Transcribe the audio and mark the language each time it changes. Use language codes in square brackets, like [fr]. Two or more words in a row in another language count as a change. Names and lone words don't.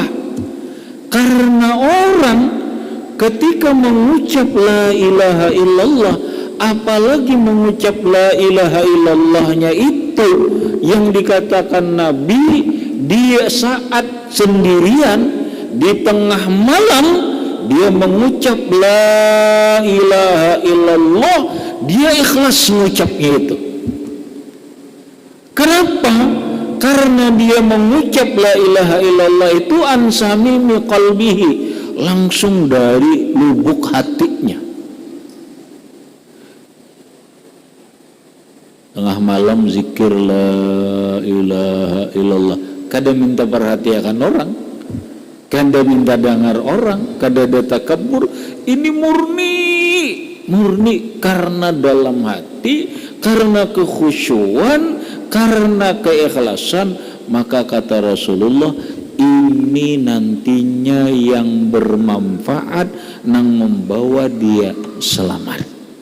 [id] Karena orang ketika mengucap [ar] لا إله إلا الله, [id] apalagi mengucap la ilaha illallahnya itu yang dikatakan Nabi, dia saat sendirian di tengah malam dia mengucap [ar] لا إله إلا الله, [id] dia ikhlas mengucapnya itu. Kenapa? Karena dia mengucap [ar] لا إله إلا الله [id] itu [ar] عن صميم قلبه, [id] langsung dari lubuk hatinya. [bjn] Tengah malam zikir [ar] لا إله إلا الله, [bjn] kada minta perhatian orang, kada minta dengar orang, kada ada takabur. [id] Ini murni karena dalam hati, karena kekhusyuan, karena keikhlasan. [bjn] Maka kata Rasulullah, ini nantinya yang bermanfaat, nang membawa dia selamat.